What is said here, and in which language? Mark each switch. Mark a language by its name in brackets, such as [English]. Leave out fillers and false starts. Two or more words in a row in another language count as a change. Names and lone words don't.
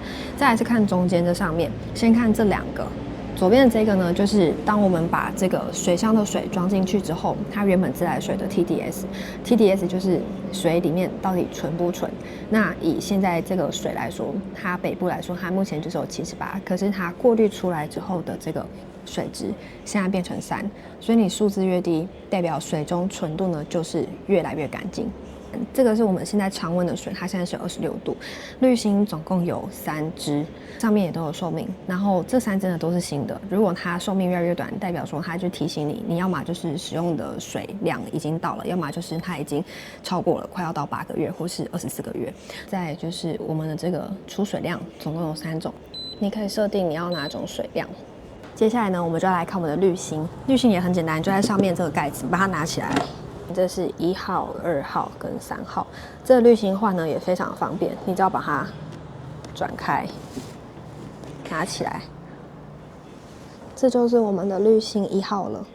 [Chinese] 再來是看中間這上面，先看這2個。左邊的這個呢，就是當我們把這個水箱的水裝進去之後，它原本自來水的 TDS 就是水裡面到底純不純。那以現在這個水來說，它北部來說，它目前就是有78，可是它過濾出來之後的這個水質現在變成3，所以你數字越低，代表水中純度呢就是越來越乾淨。這個是我們現在常溫的水，它現在是26度。濾芯總共有3支，上面也都有壽命。然後這3真的都是新的。如果它壽命越來越短，代表說它就提醒你，你要麼就是使用的水量已經到了，要麼就是它已經超過了，快要到8個月或是24個月。再來就是我們的這個出水量總共有3種，你可以設定你要哪種水量。接下來呢，我們就要來看我們的濾芯。濾芯也很簡單，就在上面這個蓋子，把它拿起來。這是1號、2號跟3號，這個濾芯換呢也非常方便，你只要把它轉開，拿起來，這就是我們的濾芯1號了。